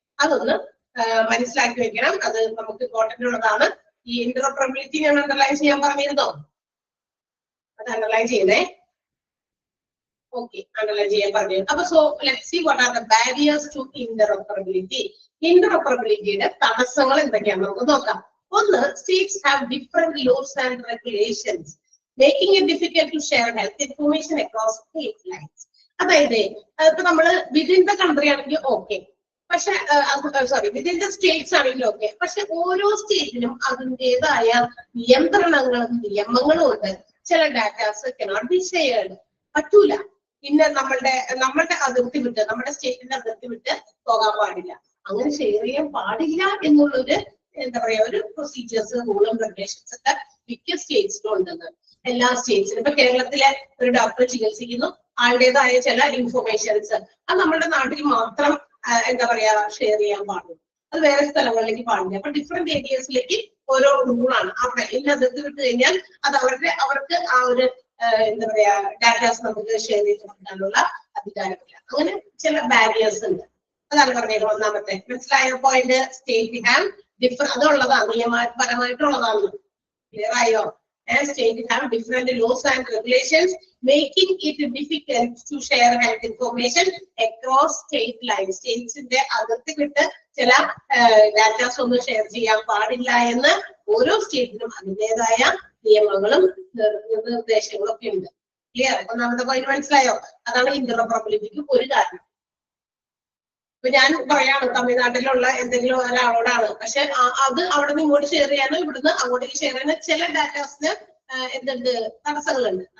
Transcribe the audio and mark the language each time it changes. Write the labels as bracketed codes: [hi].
[ml] അതൊന്ന് മനസ്സിലാക്കി വെക്കണം. അത് നമുക്ക് ഇമ്പോർട്ടന്റ് ഉള്ളതാണ്. ഈ ഇന്റർഓപ്പറബിലിറ്റി ഞാൻ അണ്ടർലൈൻ ചെയ്യാൻ പറഞ്ഞിരുന്നോ? അത് അണ്ടർലൈൻ ചെയ്യുന്നേ. ഓക്കെ, അണ്ടർലൈൻ ചെയ്യാൻ പറഞ്ഞു. അപ്പൊ [en] So let's see what are the barriers to interoperability. [ml] ഇന്റർഓപ്പറബിലിറ്റിയുടെ തടസ്സങ്ങൾ എന്തൊക്കെയാണെന്ന് നമുക്ക് നോക്കാം. ഒന്ന്, [en] states have different laws and regulations, making it difficult to share health information across state lines. [ml] അതായത് ഇപ്പൊ നമ്മള് [en] within the country [ml] ആണെങ്കിൽ ഓക്കെ, പക്ഷെ [en] within the states [ml] ആണെങ്കിൽ ഓക്കെ, പക്ഷെ ഓരോ സ്റ്റേറ്റിനും അതിൻ്റെതായ നിയന്ത്രണങ്ങളും നിയമങ്ങളും ഉണ്ട്. ചില ഡാറ്റാസ് [en] cannot be shared, [ml] പറ്റൂല. പിന്നെ നമ്മളുടെ അതിർത്തി വിട്ട്, നമ്മുടെ സ്റ്റേറ്റിന്റെ അതിർത്തി വിട്ട് പോകാൻ പാടില്ല. അങ്ങനെ ഷെയർ ചെയ്യാൻ പാടില്ല എന്നുള്ളൊരു എന്താ പറയാ ഒരു പ്രൊസീജിയേഴ്സ്, റൂളും റെഗുലേഷൻസ് ഒക്കെ മിക്ക സ്റ്റേറ്റ്സിലും ഉണ്ടെന്ന്. എല്ലാ സ്റ്റേറ്റ്സിലും ഇപ്പൊ കേരളത്തിലെ ഒരു ഡോക്ടർ ചികിത്സിക്കുന്നു, ആളുടേതായ ചില ഇൻഫോർമേഷൻസ് അത് നമ്മുടെ നാട്ടിൽ മാത്രം എന്താ പറയാ ഷെയർ ചെയ്യാൻ പാടുള്ളൂ. അത് വേറെ സ്ഥലങ്ങളിലേക്ക് പാടില്ല. അപ്പൊ ഡിഫറെന്റ് ഏരിയസിലേക്ക് ഓരോ റൂളാണ്. അവിടെ ഇന്ന അതിർത്തി വിട്ട് കഴിഞ്ഞാൽ അത് അവർക്ക് ആ ഒരു എന്താ പറയാ ഡാറ്റാസ് നമുക്ക് ഷെയർ ചെയ്ത് കൊടുക്കാനുള്ള അധികാരമില്ല. അങ്ങനെ ചില ബാരിയേഴ്സ് ഉണ്ട്. അതാണ് പറഞ്ഞത് ഒന്നാമത്തെ. മനസ്സിലായ പോയിന്റ്? [en] state have [ml] അതുള്ളതാണ്, നിയമപരമായിട്ടുള്ളതാണ്. ക്ലിയർ ആയോ? [en] State have different laws and regulations, making it difficult to share health information across state lines. [ml] States ന്റെ അതിർത്തി വിട്ട് ചില ഡാറ്റാസ് ഒന്നും ഷെയർ ചെയ്യാൻ പാടില്ല എന്ന് ഓരോ സ്റ്റേറ്റിനും അതിൻ്റെതായ നിയമങ്ങളും നിർദ്ദേശങ്ങളും ഒക്കെ ഉണ്ട്. ക്ലിയർ? ഒന്നാമത്തെ പോയിന്റ് മനസ്സിലായോ? അതാണ് ഇന്റർഓപ്പറബിലിറ്റിക്ക് ഒരു കാരണം. ഇപ്പൊ ഞാൻ പറയാണ് തമിഴ്നാട്ടിലുള്ള എന്തെങ്കിലും ഒരാളോടാണ്, പക്ഷെ അത് അവിടെ നിന്ന് ഇങ്ങോട്ട് ഷെയർ ചെയ്യാനോ ഇവിടുന്ന് അങ്ങോട്ടേക്ക് ഷെയർ ചെയ്യാനോ ചില ഡാറ്റാസിന് എന്തുണ്ട്, തടസ്സങ്ങളുണ്ട്.